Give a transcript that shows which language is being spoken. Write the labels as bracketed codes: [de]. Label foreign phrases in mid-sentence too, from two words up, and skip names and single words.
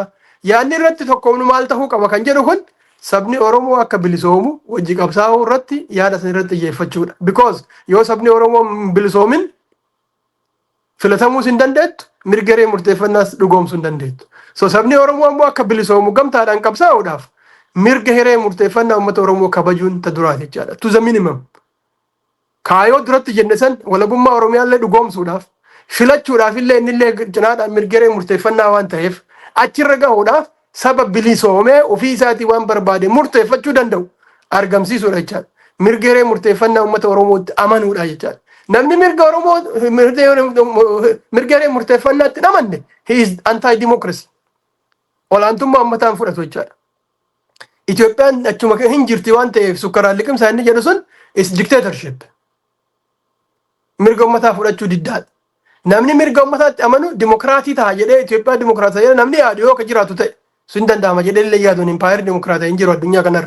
[om] Yaadni irratti tokkoomnu maal ta'uu qaba kan jedhu kun sabni Oromoo akka bilisoomu wajji qabsaa'uu irratti yaada san irratti xiyyeeffachuudha. Because yoo sabni Oromoo bilisoomin filatamuu hin dandeettu mirga hiree murteeffannaas dhugoomsuu hin dandeettu. So sabni Oromoo ammoo akka bilisoomu gamtaadhaan qabsaa'uudhaaf mirga hiree murteeffannaa uummata Oromoo kabajuun ta duraati jechaadha. [en] To the minimum. [om] Kaayoo duratti jenne san walabummaa Oromiyaallee dhugoomsuudhaaf filachuudhaaf illee innillee cinaadhaan mirga hiree murteeffannaa waan ta'eef achirra gahuudhaaf saba bilisoomee ofii isaatii waan barbaade murteeffachuu danda'u argamsiisuudha jechaadha. Mirga hiree murteeffannaa uummata Oromootti amanuudha jechaadha. Namni mirga hiree murteeffannaatti amanne [en] he is anti-democracy. [om] Olaantummaa uummataan fudhatu jechaadha. Itoophiyaan achuma hin jirti waan ta'eef sukkaraan liqimsaa inni jedhu sun [en] is dictatorship. [om] Mirga uummataa fudhachuu diddaadha. Namni mirga uummataatti amanu dimokiraatii ta'a jedhee Itoophiyaa dimokiraataa jedhee namni yaadu yoo ka jiraatu ta'e sun danda'ama jedhee illee yaaduun impaayir dimokiraataa hin jiru addunyaa kanarra.